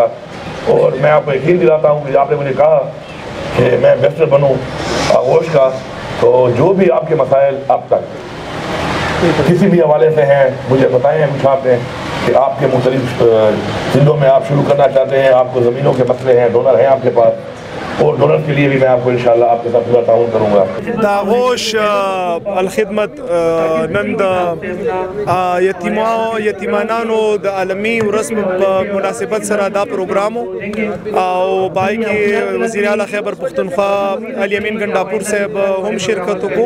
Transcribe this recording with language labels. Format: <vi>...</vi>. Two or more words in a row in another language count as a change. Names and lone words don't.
<ur>اور میں آپ کو یقین دلاتا ہوں کہ آپ نے مجھے کہا کہ میں امبیسڈر بنوں آغوش کا، تو جو بھی آپ کے مسائل اب تک کسی بھی حوالے سے ہیں مجھے بتائیں ہم چاہتے ہیں کہ آپ کے مختلف ضلعوں میں آپ شروع کرنا چاہتے ہیں، آپ کو زمینوں کے مسئلے ہیں، ڈونر ہیں آپ کے پاس، اور ڈونر کے لیے بھی میں آپ کو انشاءاللہ آپ کے ساتھ پورا تعاون کروں گا.</ur> <ps>د اغوش الخدمت نن د یتیمانانو د عالمي ورځ په مناسبت سره دا پروګرام او پای کې وزیر اعلی خیبر پښتونخوا علي امین ګنډاپور صاحب هم شرکت وکړو.</ps>